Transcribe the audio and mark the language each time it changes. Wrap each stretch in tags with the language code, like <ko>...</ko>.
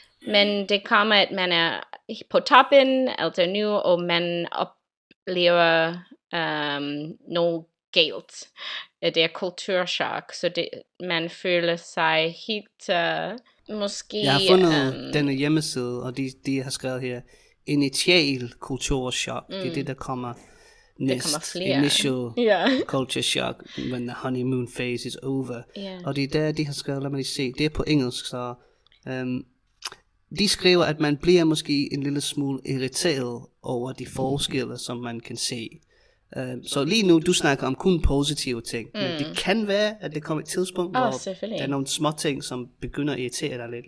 <da>Men det kommer, at man er på toppen, altså nu, og man oplever noget galt. Det er kulturschok, så man føler sig helt, måske... Jeg har fundet denne hjemmeside, og de har skrevet her, initial kulturschok. Det er det, der kommer næst.</da> <en>Initial culture shock, when the honeymoon phase is over.</en> <da>Og det er der, de har skrevet, lad mig lige se, det er på engelsk, så... de skriver, at man bliver måske en lille smule irriteret over de forskelle, som man kan se. Så lige nu, du snakker om kun positive ting, men det kan være, at det kommer et tidspunkt, hvor der er nogle små ting, som begynder at irritere dig lidt.</da>